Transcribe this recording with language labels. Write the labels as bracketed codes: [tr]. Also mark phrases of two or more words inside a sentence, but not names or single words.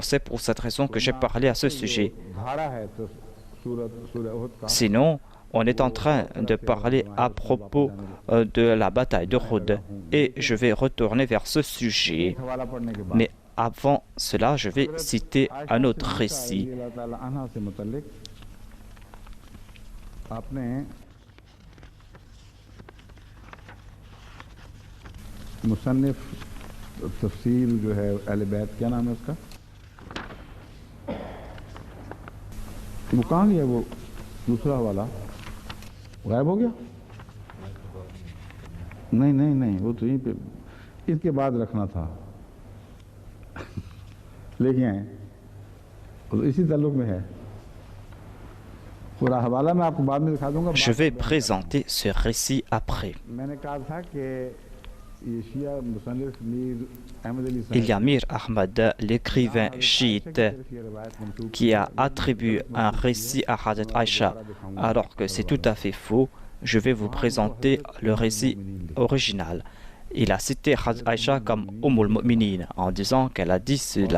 [fr] C'est pour cette raison que j'ai parlé à ce sujet. Sinon, On est en train de parler à propos de la bataille de Uhud et je vais retourner vers ce sujet. Mais avant cela, je vais citer un autre récit. [ur] مصنف تفسیر جو ہے اہل بیت، کیا نام ہے اس کا، وہ کہاں گیا، وہ دوسرا والا غائب ہو گیا? نہیں نہیں نہیں، وہ تو یہیں پہ اس کے بعد رکھنا تھا. لے کے آئے، تو اسی تعلق میں ہے. پورا حوالہ میں آپ کو بعد میں دکھا دوں گا. [fr] Je vais présenter ce récit après. [ur] میں نے کہا تھا کہ [fr] Il y a Mir Ahmad, l'écrivain chiite, qui a attribué un récit à Hazrat Aïcha, alors que c'est tout à fait faux. Je vais vous présenter le récit original. Il a cité Hazrat Aïcha comme Ummul Mu'minin en disant qu'elle a dit cela.